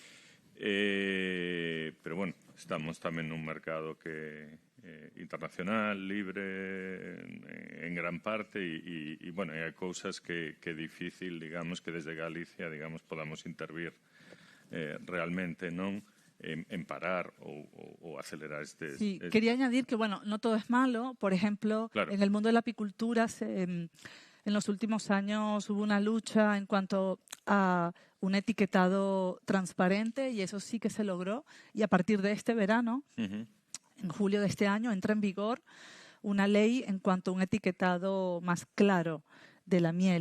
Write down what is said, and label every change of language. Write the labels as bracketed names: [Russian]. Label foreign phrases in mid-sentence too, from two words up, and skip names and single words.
[Galician] Pero, bueno, estamos tamén nun mercado que internacional, libre en gran parte e bueno, hai cousas que é difícil, digamos, que desde Galicia, digamos, podamos intervir realmente, non? En parar o acelerar estes... [Spanish] Sí, quería añadir que, bueno, no todo es malo. Por ejemplo, claro, en el mundo de la apicultura en los últimos años hubo una lucha en cuanto a un etiquetado transparente y eso sí que se logró. Y a partir de este verano, en julio de este año, entra en vigor una ley en cuanto a un etiquetado más claro de la miel.